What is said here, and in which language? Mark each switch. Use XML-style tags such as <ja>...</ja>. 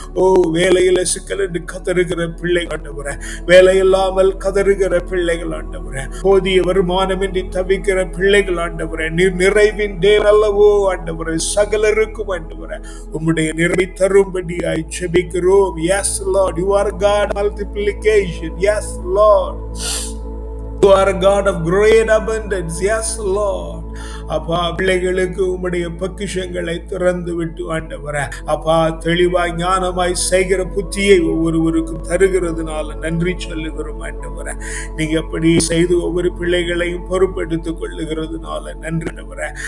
<ta>ஓ வேலையில சிக்கல் என்று கதறுகிற பிள்ளை ஆண்டவரே, வேலை இல்லாமல் கதறுகிற பிள்ளைகள் ஆண்டவரே, போதிய வருமானமின்றி தவிக்கிற பிள்ளைகள் ஆண்டவரே, நீர் நிறைவின் தேவன் அல்லவோ ஆண்டவரே, சகலருக்கும் ஆண்டவரே உம்முடைய நிறைவை தரும்படியாய் ஜெபிக்கிறோம்.</ta> <en>Yes Lord, you are God multiplication. Yes Lord, you are a God of great abundance. Yes Lord,</en> <ta>அப்பா பிள்ளைகளுக்கு உம்முடைய பொக்கிஷங்களை திறந்து விட்டு ஆண்டவரே அப்பா தெளிவாய் ஞானமாய் செய்கிற புத்தியை ஒவ்வொருவருக்கும் தருகிறதுனால நன்றி சொல்லுகிறோம் ஆண்டவரே. நீங்க அப்படி செய்து ஒவ்வொரு பிள்ளைகளையும் பொறுப்பெடுத்துக் கொள்ளுகிறதுனால நன்றி ஆண்டவரே.</ta>